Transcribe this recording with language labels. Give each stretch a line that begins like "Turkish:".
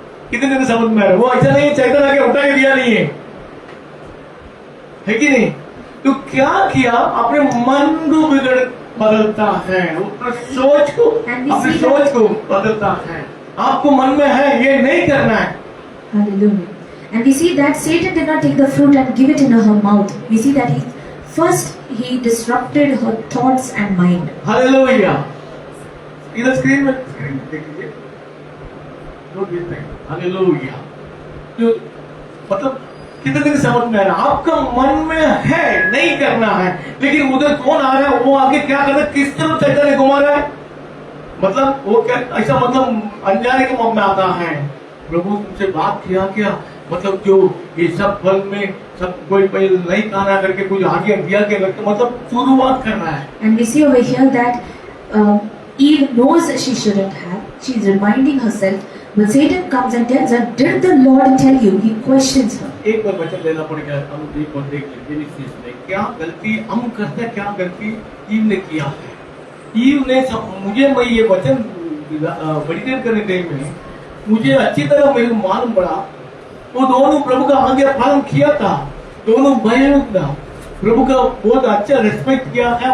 Hindi: कितने दिन समझ में आ रहा है? वो ऐसा नहीं है शैतान आके उठा के दिया नहीं है कि नहीं? तो क्या किया? अपने मन को बदलता है, अपने सोच को बदलता है। आपको मन में है ये नहीं करना है।
English: Hallelujah. And we see that Satan did not take the fruit and give it in her mouth. We see that he disrupted her thoughts and mind.
Hindi: Hallelujah. इधर स्क्रीन में देख लीजिए, हालेलुया। जो मतलब कितने दिन समझ में आ रहा है? आपका मन में है नहीं करना है, लेकिन उधर कौन आ रहा है? वो आगे क्या कर रहा है? किस तरफ शैतान घुमा रहा है? मतलब वो क्या ऐसा, मतलब अनजाने के मन में आता है। प्रभु तुमसे बात किया क्या? मतलब जो ये सब फल में सब कोई पहले नहीं खाना करके कुछ आगे दिया के लगता, मतलब शुरुआत करना है।
English: And we see over here that Eve knows she shouldn't have. She's reminding herself. But Satan comes and tells her, "Did the Lord tell you?" He questions her.
Hindi: एक बार वचन लेना पड़ेगा। हम एक बार देख लीजिए में क्या गलती हम करते हैं, क्या गलती ईव ने किया है। ईव ने मुझे मैं ये वचन मेडिटेट करने में मुझे अच्छी तरह मेरे को मालूम पड़ा, वो दोनों प्रभु का आज्ञा पालन किया था, दोनों बहनों का प्रभु का बहुत अच्छा रिस्पेक्ट किया है।